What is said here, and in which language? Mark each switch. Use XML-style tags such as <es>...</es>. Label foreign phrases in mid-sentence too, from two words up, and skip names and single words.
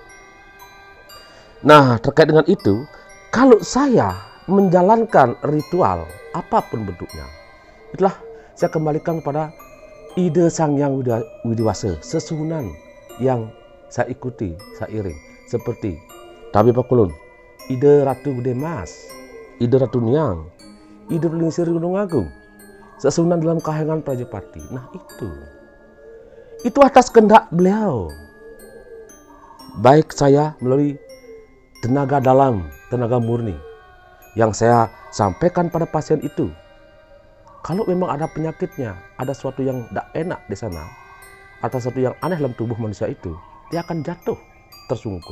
<id>Nah, terkait dengan itu, kalau saya menjalankan ritual apapun bentuknya, itulah saya kembalikan kepada ide Sang Hyang Widiwasa, sesuhunan yang saya ikuti, saya iring. Seperti Tabi Pakulun, ide Ratu Gede Mas, ide Ratu Niang, ide Lingsir Gunung Agung, sesuhunan dalam kahangan Prajapati. Nah itu atas kehendak beliau. Baik saya melalui tenaga dalam, tenaga murni yang saya sampaikan pada pasien itu. Kalau memang ada penyakitnya, ada sesuatu yang tidak enak di sana, atau sesuatu yang aneh dalam tubuh manusia itu, dia akan jatuh tersungkur.</id>